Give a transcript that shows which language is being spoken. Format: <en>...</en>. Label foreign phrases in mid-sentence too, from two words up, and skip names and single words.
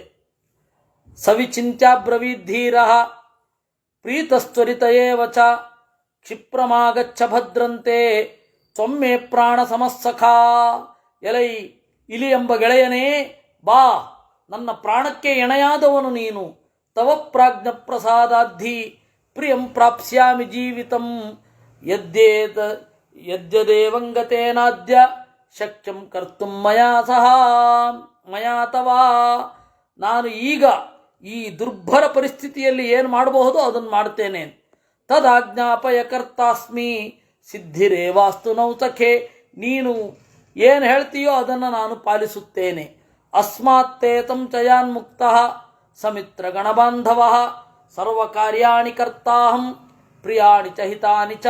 <sa>ಸವಿಚಿಂತ್ಯಾಬ್ರವೀದ್ಧೀರ ಪ್ರೀತಸ್ತ್ವರಿತ ಏವ ಚ ಕ್ಷಿಪ್ರಮಾಗಚ್ಚ ಭದ್ರಂತೆ ತ್ವಮ್ಮೆ ಪ್ರಾಣ ಸಮಸ್ಸಖಾ.</sa> <kn>ಎಲೈ ಇಲಿ ಎಂಬ ಗೆಳೆಯನೇ, ಬಾ, ನನ್ನ ಪ್ರಾಣಕ್ಕೆ ಎಣೆಯಾದವನು ನೀನು.</kn> <sa>ತವ ಪ್ರಾಜ್ಞ ಪ್ರಸಾದಾಧಿ ಪ್ರಿಯಂ ಪ್ರಾಪ್ಸ್ಯಾಮಿ ಜೀವಿತಂ ಯದ್ಯದೇವಂಗತೇನಾದ್ಯ ಶಕ್ಯಂ ಕರ್ತುಂ ಮಯಾ ಸಹ ಮಯಾ ತವ.</sa> <kn>ನಾನು ಈಗ ಈ ದುರ್ಭರ ಪರಿಸ್ಥಿತಿಯಲ್ಲಿ ಏನು ಮಾಡಬಹುದೋ ಅದನ್ನು ಮಾಡ್ತೇನೆ.</kn> <sa>ತದಾಜ್ಞಾಪಯ ಕರ್ತಾಸ್ಮಿ ಸಿದ್ಧಿರೇವಾಸ್ತು ನೌಸಖೆ.</sa> <kn>ನೀನು ಏನು ಹೇಳ್ತೀಯೋ ಅದನ್ನು ನಾನು ಪಾಲಿಸುತ್ತೇನೆ.</kn> <sa>ಅಸ್ಮಾತ್ತೇತಂ ಚಯಾನ್ಮುಕ್ತಃ ಸಮಿತ್ರ ಗಣಬಾಂಧವ ಸರ್ವಕಾರ್ಯಾಣಿ ಕರ್ತಾಹಂ ಪ್ರಿಯಾಣಿ ಚ ಹಿತಾನಿ ಚ.</sa>